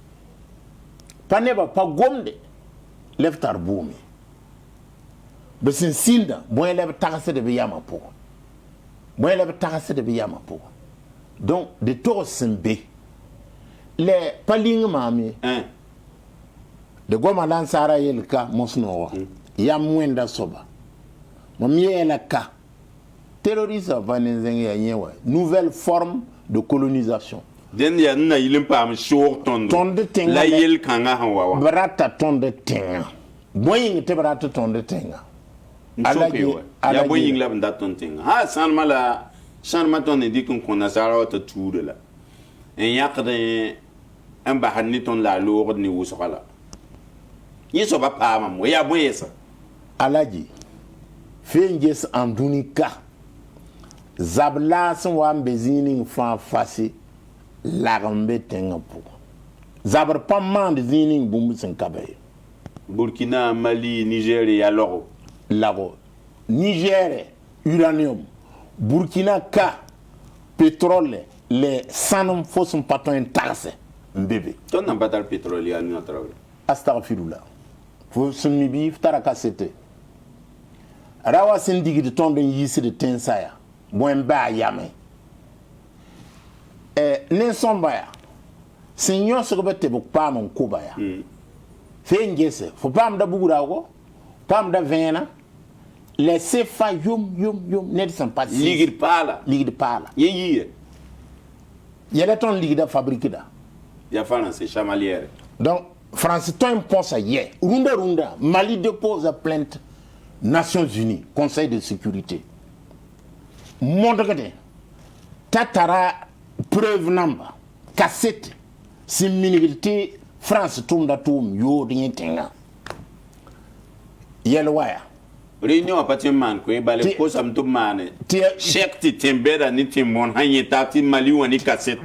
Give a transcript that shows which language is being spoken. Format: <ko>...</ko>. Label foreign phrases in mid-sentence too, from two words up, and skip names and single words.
<mos>pa nebã pa gomde la f tar bʋʋme bɩ sẽn sĩnda bõe la b tagsd b yamã pʋgẽ donc de togs sẽn be la pa ling maame de goma la n saara yelka mos-noogã yam wẽnda soaba mam yeela ka terroriste va ne zẽng yaa yẽ wa</mos> <fr>nouvelle forme de colonisation</fr> <mos>dẽnd yaa n na yɩl n paam soog tõndo la yel kãngã sẽn wa wã b rata tõnd tẽngã bõe yĩng tɩ b rat tõnd tẽngã ya bõe yĩng la b n dat tõnd tẽngã sãnmã tõnd n dɩk n kõ nasaara wa t'a tuuda la n yãkd n basd ne tõnd la a loogd ne wʋsga la yẽ soaba paamam wa yaa bõe yɛsa alaji fe n ges n dũni ka zab laas n wa n be zĩig ning fãa fasɩ lagem be tẽngã pʋgẽ zabr pa maand zĩig ning bũmb sẽn ka be Burkina Mali Niger ya logo Niger uranium Burkina ka pétrole le sanum fo sẽn pa tõe n tagse n be be tõnd nan pa tar pétrole yaa nu traore astagfirullah fo sẽn mi bɩ f tara ka sete ra wa sẽn digd tõnd n yiisd tẽnsa ya bõe n baa yame nin-sõmba ya sẽn yõsg b tɩ b paam n koba ya fe n gese fo paamda bugraoogo paamda vẽena la sefa yom ned sẽn pa ligd paala yẽ yiye yɛla tõnd ligda fabrikda ya français chamalière donc France tõe n põsa yɛ rũndã Mali</mos> <fr>dépose plainte Nations Unies Conseil de sécurité</fr> <mos>modgde t'a tara preuve namba cassette sẽn minigd tɩ France tʋmda tʋʋm yood yẽ tẽngã yɛl waya réunion wã pa tɩ n maan koe bale kosame tɩ b maane chèque tɩ tẽmbɛda ne tɩ mõn sãn yẽta tɩ Mali wã ne kaseta</mos>